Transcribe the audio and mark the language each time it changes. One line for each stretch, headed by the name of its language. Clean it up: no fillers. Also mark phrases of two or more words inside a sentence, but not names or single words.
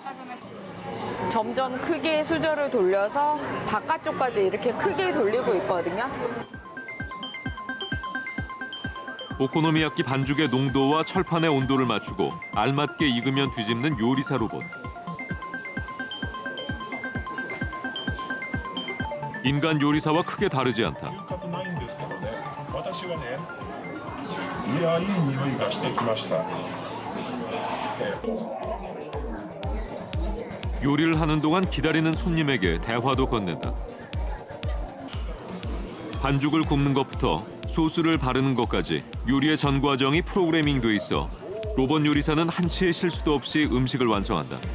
Korean: 점점 크게 수저를 돌려서 바깥쪽까지 이렇게 크게 돌리고 있거든요. 오코노미야끼 반죽의 농도와 철판의 온도를 맞추고 알맞게 익으면 뒤집는 요리사 로봇. 인간 요리사와 크게 다르지 않다.
Japanese: 私はね、いや、いい匂いがしてきました。
Korean: 요리를 하는 동안 기다리는 손님에게 대화도 건넨다. 반죽을 굽는 것부터 소스를 바르는 것까지 요리의 전 과정이 프로그래밍돼 있어 로봇 요리사는 한치의 실수도 없이 음식을 완성한다.